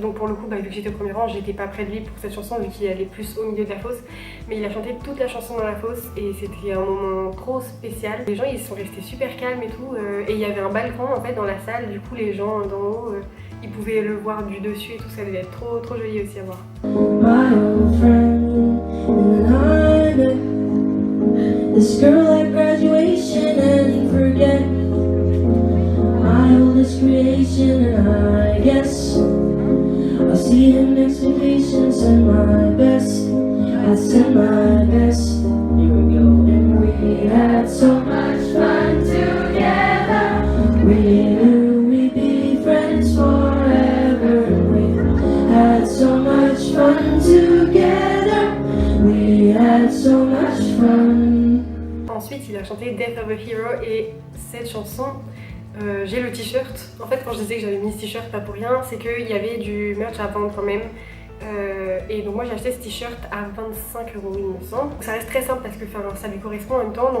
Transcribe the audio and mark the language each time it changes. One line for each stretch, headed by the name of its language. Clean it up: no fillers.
French: Donc pour le coup, vu que j'étais au premier rang, j'étais pas près de lui pour cette chanson vu qu'il allait plus au milieu de la fosse. Mais il a chanté toute la chanson dans la fosse et c'était un moment trop spécial. Les gens, ils sont restés super calmes et tout. Et il y avait un balcon en fait dans la salle. Du coup, les gens d'en haut, ils pouvaient le voir du dessus et tout. Ça devait être trop joli aussi à voir.
English: My old friend, and I this girl at graduation and you forget my oldest creation, and I guess I'll see him next vacation. Send my best, I send my best. Here we go. And we had so much fun together. We knew we'd be friends forever. And we had so much fun together. We had so much fun.
French: Ensuite, il a chanté Death of a Hero et cette chanson, j'ai le t-shirt. En fait, quand je disais que j'avais mis ce t-shirt, pas pour rien, c'est qu'il y avait du merch à vendre quand même. Et donc moi j'ai acheté ce t-shirt à 25 €, il me semble. Donc ça reste très simple parce que ça lui correspond en même temps.